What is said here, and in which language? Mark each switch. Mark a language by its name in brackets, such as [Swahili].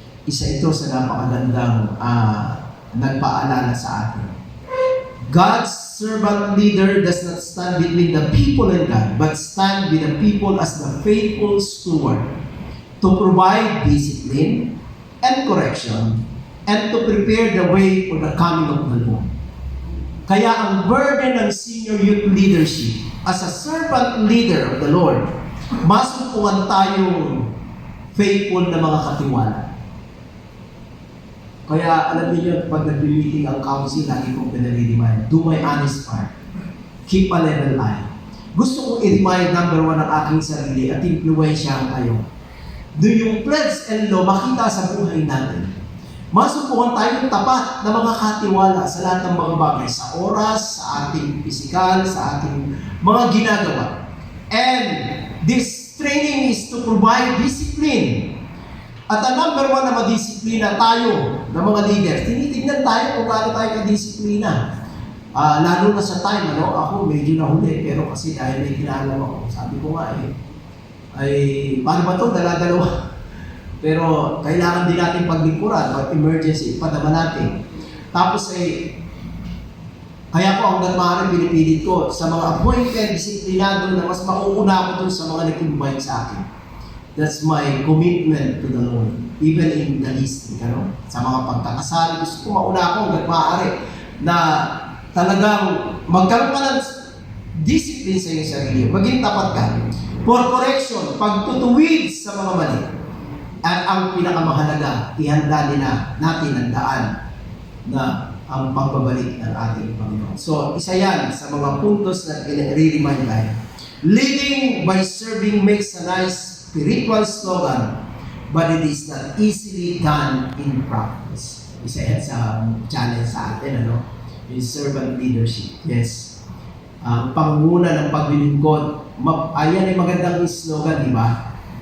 [Filipino] Isa ito sa napakagandang nagpaalala sa atin. [English] God's servant leader does not stand between the people and God, but stand with the people as the faithful steward to provide discipline and correction and to prepare the way for the coming of the Lord. [Filipino] Kaya ang burden ng senior youth leadership [English] as a servant leader of the Lord, [Filipino] masumpungan tayong faithful na mga katiwala. Kaya alam niyo, pag nag-meeting ang council, lagi kong pinaririman, [English] do my honest part. Keep a level eye. [Filipino] Gusto kong i-remind number 1 ang aking sarili at influensyahan kayo. Do yung pledge and law makita sa buhay natin. Masubukan tayong tapat na mga katiwala sa lahat ng mga bagay, sa oras, sa ating pisikal, sa ating mga ginagawa. [English] And this training is to provide discipline. [Filipino] At ang number 1 na madisiplina tayo ng mga leaders, tinitignan tayo kung gaano tayo kadisiplina. Lalo na sa time, ako medyo nahuli, pero kasi dahil may kinaalam ako, sabi ko nga paano ba ito? Dala-dalawa. Pero kailangan din natin paglingkuran, pag emergency, padama natin. Tapos kaya po hanggang maaari pinipilit ko sa mga appointed, disiplinado na mas mauuna ako dun sa mga nag-invite sa akin. [English] That's my commitment to the Lord. Even in the listening, [Filipino] sa mga pagkakasal, gusto ko mauna ako hanggang maaari na talagang magkaroon ka ng discipline sa iyong sarili. Maging tapat ka. [English] For correction, [Filipino] pagtutuwid sa mga mali. At ang pinakamahalaga, ihanda natin ang daan na ang pagbabalik ng ating Panginoon. So, isa yan sa mga puntos na i-remind tayo. [English] Leading by serving makes a nice spiritual slogan, but it is not easily done in practice. [Filipino] Isa yan sa challenge sa atin, yung servant leadership. Yes. Ang panguna ng paglilingkod, ayan ay magandang slogan, di ba?